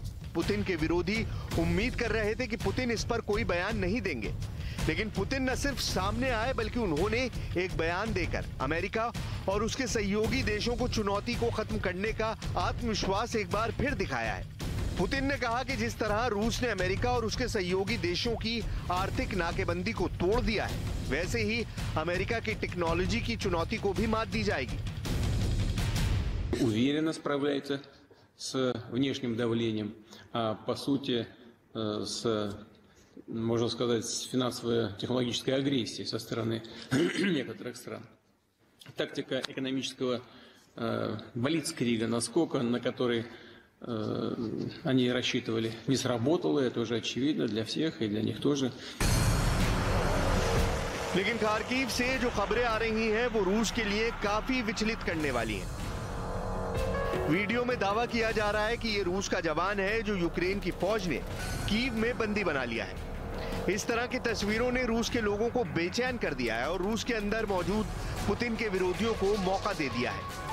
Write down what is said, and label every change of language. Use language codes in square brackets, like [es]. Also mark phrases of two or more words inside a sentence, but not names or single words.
[hi] पुतिन के विरोधी उम्मीद कर रहे थे कि पुतिन इस पर कोई बयान नहीं देंगे, लेकिन पुतिन न सिर्फ सामने आए बल्कि उन्होंने एक बयान देकर अमेरिका और उसके सहयोगी देशों को चुनौती को खत्म करने का आत्मविश्वास एक बार फिर दिखाया है। पुतिन ने कहा कि जिस तरह रूस ने अमेरिका और उसके सहयोगी देशों की आर्थिक नाकेबंदी को तोड़ दिया है, वैसे ही अमेरिका की टेक्नोलॉजी की चुनौती को भी मात दी जाएगी। [ru] Уверенно справляется с внешним давлением, а по сути можно сказать, с финансово-технологической агрессией со стороны некоторых стран. Тактика экономического блицкрига, наскока, на который они рассчитывали, не сработало, это уже очевидно для всех и для них тоже. [hi] लेकिन खार्किव से जो खबरें आ रही हैं वो रूस के लिए काफी विचलित करने वाली हैं। वीडियो में दावा किया जा रहा है कि ये रूस का जवान है जो यूक्रेन की फौज ने कीव में बंदी बना लिया है। इस तरह की तस्वीरों ने रूस के लोगों को बेचैन कर दिया है और रूस के अंदर मौजूद पुतिन के विरोधियों को मौका दे दिया है।